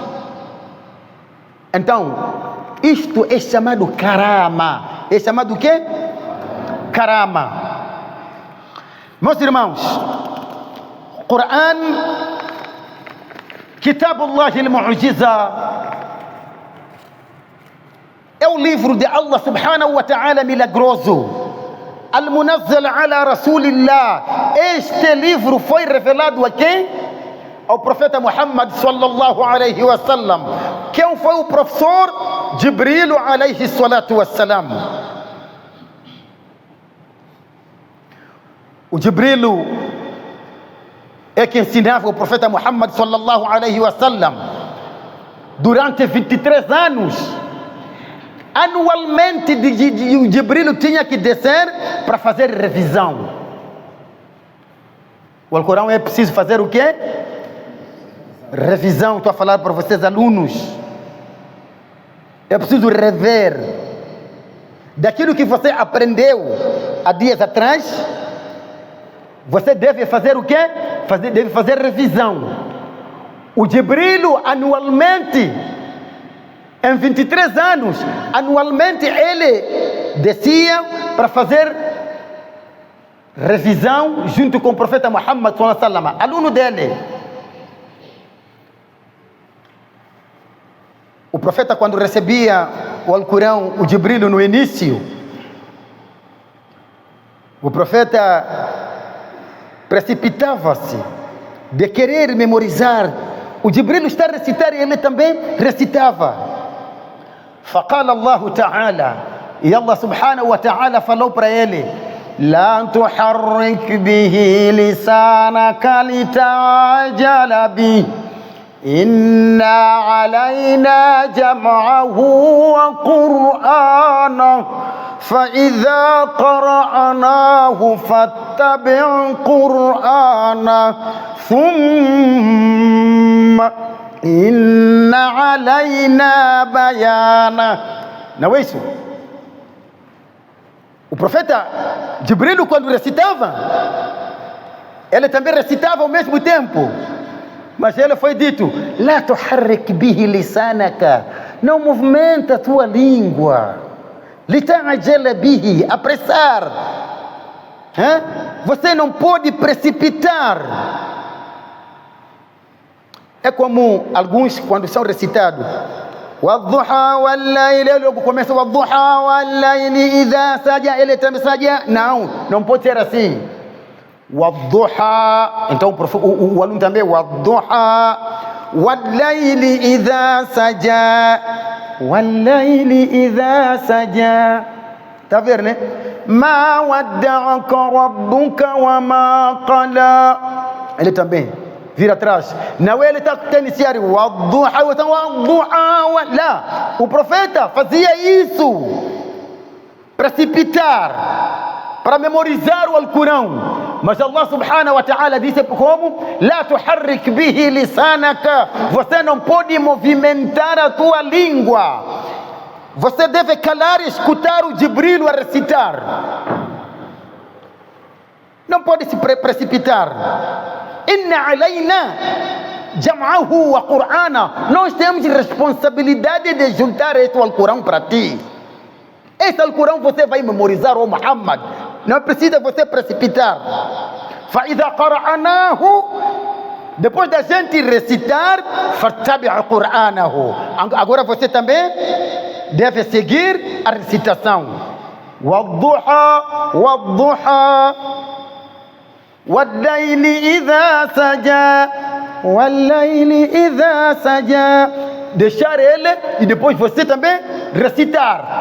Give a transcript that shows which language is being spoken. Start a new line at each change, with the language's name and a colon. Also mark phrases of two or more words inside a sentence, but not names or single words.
Portuguese: Então, isto é chamado karama. É chamado o quê? Karama. Meus irmãos,
Arabic: قرآن، كتاب الله المعجزة,
Portuguese: é o livro de Allah
Arabic: سبحانه وتعالى
Portuguese: milagroso.
Arabic: المنزل على رسول الله.
Portuguese: Este livro foi revelado a quem? Ao profeta Muhammad
Arabic: صلى الله عليه وسلم.
Portuguese: Quem foi o professor?
Arabic: جبريل عليه الصلاة والسلام.
Portuguese: O Jibril é que ensinava o profeta Muhammad
Arabic: صلى الله عليه وسلم
Portuguese: durante 23 anos. Anualmente o Jibril tinha que descer para fazer revisão. O Alcorão é preciso fazer o quê? Revisão. Estou a falar para vocês, alunos. É preciso rever daquilo que você aprendeu há dias atrás. Você deve fazer o quê? Deve fazer revisão. O Jibril anualmente, em 23 anos, anualmente ele descia para fazer revisão junto com o profeta Muhammad
Arabic: صلى الله عليه وسلم,
Portuguese: aluno dele. O profeta, quando recebia o Alcorão, o Jibril no início, o profeta precipitava-se de querer memorizar. O Jibril está a recitar e ele também recitava.
Arabic: فقال الله تعالى,
Portuguese: e Allah
Arabic: سبحانه وتعالى
Portuguese: falou para ele:
Arabic: لا تحرك به لسانك لتعجل به إن علينا جمعه وقرآنه فإذا قرأناه فاتبع قرآنه ثم إن علينا بيانه.
Portuguese: Não é isso? O profeta Jibril, quando recitava, ele também recitava ao mesmo tempo. Mas ele foi dito:
Arabic: لا تحرك به لسانك,
Portuguese: não movimenta a tua língua.
Arabic: لتعجل به,
Portuguese: apressar. Você não pode precipitar. É como alguns, quando são recitados,
Arabic: والضحى والليل,
Portuguese: logo começa
Arabic: والضحى والليل إذا سجى,
Portuguese: ele também saja. Não pode ser assim. والضحى, então o aluno também,
Arabic: والضحى والليل إذا سجى, والليل إذا سجى.
Portuguese: Está vendo, né?
Arabic: ما ودعك ربك وما قلى,
Portuguese: ele também vira atrás. Não, ele está a iniciar
Arabic: والضحى, والضحى,
Portuguese: lá. O profeta fazia isso, precipitar, para memorizar o Alcorão. Mas Allah
Arabic: سبحانه وتعالى
Portuguese: disse como?
Arabic: لا تحرك به لسانك,
Portuguese: você não pode movimentar a tua língua. Você deve calar e escutar o Jibril a recitar. Não pode se precipitar.
Arabic: إن علينا جمعه وقرآنه,
Portuguese: nós temos responsabilidade de juntar este Alcorão para ti. Este Alcorão você vai memorizar, o Muhammad. Não precisa você precipitar.
Arabic: فَإِذَا قَرَأَنَاهُ,
Portuguese: depois da gente recitar,
Arabic: فَاتَّبِعْ قُرْآنَهُ,
Portuguese: agora você também deve seguir a recitação.
Arabic: وَالضُّحَى وَالضُّحَى وَاللَّيْلِ إِذَا سَجَى وَاللَّيْلِ إِذَا سَجَى.
Portuguese: Deixar ele e depois você também recitar.